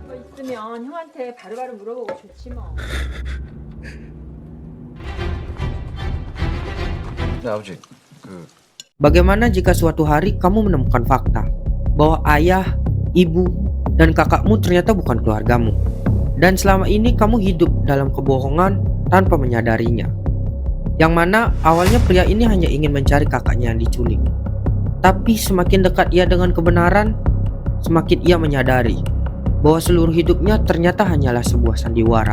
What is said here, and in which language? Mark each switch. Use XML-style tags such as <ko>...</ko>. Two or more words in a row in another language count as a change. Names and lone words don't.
<ko>있으면 형한테 바로바로 물어보고 좋지 뭐. 네, 아버지.</ko> <id>Bagaimana jika suatu hari kamu menemukan fakta bahwa ayah, ibu, dan kakakmu ternyata bukan keluargamu, dan selama ini kamu hidup dalam kebohongan tanpa menyadarinya? Yang mana awalnya pria ini hanya ingin mencari kakaknya yang diculik, tapi semakin dekat ia dengan kebenaran, semakin ia menyadari bahwa seluruh hidupnya ternyata hanyalah sebuah sandiwara.</id>